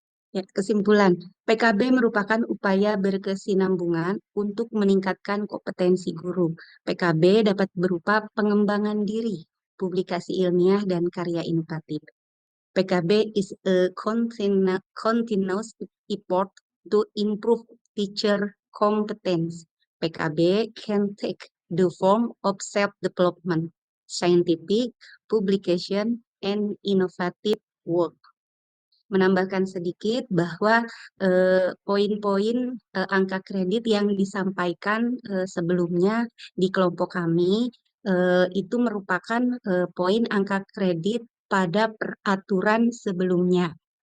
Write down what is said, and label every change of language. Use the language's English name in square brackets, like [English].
[Indonesian] Ya, kesimpulan, PKB merupakan upaya berkesinambungan untuk meningkatkan kompetensi guru. PKB dapat berupa pengembangan diri, publikasi ilmiah, dan karya inovatif. [English] PKB is a continuous effort to improve teacher competence. PKB can take the form of self-development, scientific publication, and innovative work. [Indonesian] Menambahkan sedikit bahwa poin-poin angka kredit yang disampaikan sebelumnya di kelompok kami itu merupakan poin angka kredit pada peraturan sebelumnya.